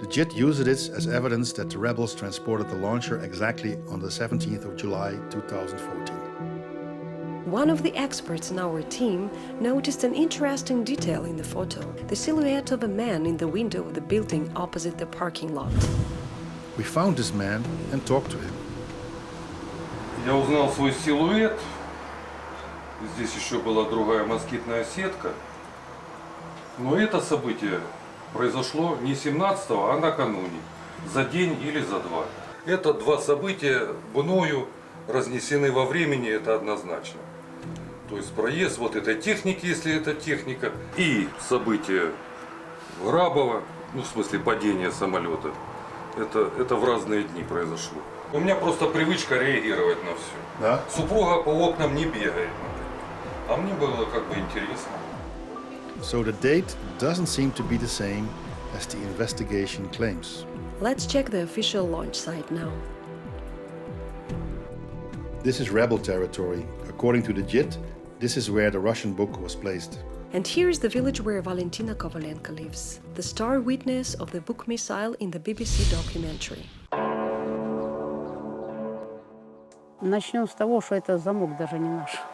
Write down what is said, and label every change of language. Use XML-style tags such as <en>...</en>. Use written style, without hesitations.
<en>The JIT used it as evidence that the rebels transported the launcher exactly on the 17th of July 2014. One of the experts in our team noticed an interesting detail in the photo, the silhouette of a man in the window of the building opposite the parking lot. We found this man and talked to him.</en> <ru>Я узнал свой силуэт. Здесь еще была другая москитная сетка. Но это событие произошло не 17-го, а накануне. За день или за два. Это два события мною разнесены во времени, это однозначно. То есть проезд вот этой техники, если это техника, и событие Грабова, ну в смысле падение самолета, это в разные дни произошло. У меня просто привычка реагировать на все. Да? Супруга по окнам не бегает, а мне было как бы интересно.</ru> <en>So the date doesn't seem to be the same as the investigation claims. Let's check the official launch site now. This is rebel territory. According to the JIT, this is where the Russian book was placed. And here's the village where Valentina Kovalenko lives, the star witness of the book missile in the BBC documentary.</en> <ru>Начнем с того, что это замок даже не наш.</ru>